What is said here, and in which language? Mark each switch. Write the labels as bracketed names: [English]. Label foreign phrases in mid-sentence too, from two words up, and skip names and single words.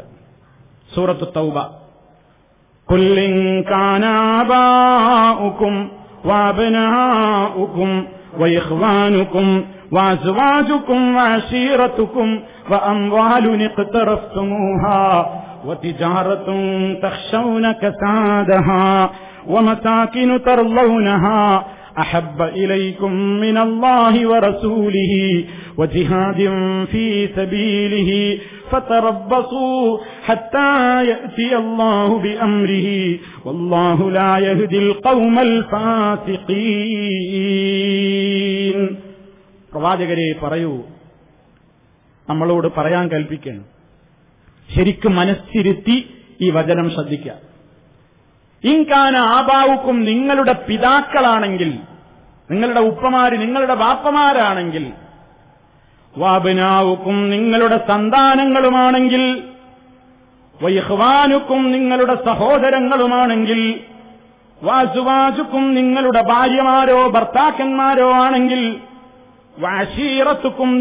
[Arabic] سورة التوبة، قل إن كان آباؤكم وأبناؤكم وإخوانكم وأزواجكم وعشيرتكم وأموال اقترفتموها وتجارة تخشون كسادها ومساكن ترضونها أحب إليكم من الله ورسوله وجهاد في سبيله فتربصوا حتى يأتي الله بأمره والله لا يهدي القوم الفاسقين. [Malayalam] പ്രവാചകരെ പറയൂ, നമ്മളോട് പറയാൻ കൽപ്പിക്കണം, ശരിക്കും മനസ്സിരുത്തി ഈ വചനം ശ്രദ്ധിക്കുക. [Arabic] إن كان آباؤكم, [Malayalam] നിങ്ങളുടെ പിതാക്കളാണെങ്കിൽ, നിങ്ങളുടെ ഉപ്പമാര്, നിങ്ങളുടെ ബാപ്പമാരാണെങ്കിൽ, വഅബ്നാഉക്കും, നിങ്ങളുടെ സന്താനങ്ങളുമാണെങ്കിൽ, വഇഖ്വാനുക്കും, നിങ്ങളുടെ സഹോദരങ്ങളുമാണെങ്കിൽ, വഅസ്വാജുക്കും, നിങ്ങളുടെ ഭാര്യമാരോ ഭർത്താക്കന്മാരോ ആണെങ്കിൽ, വഅശീറത്തുക്കും,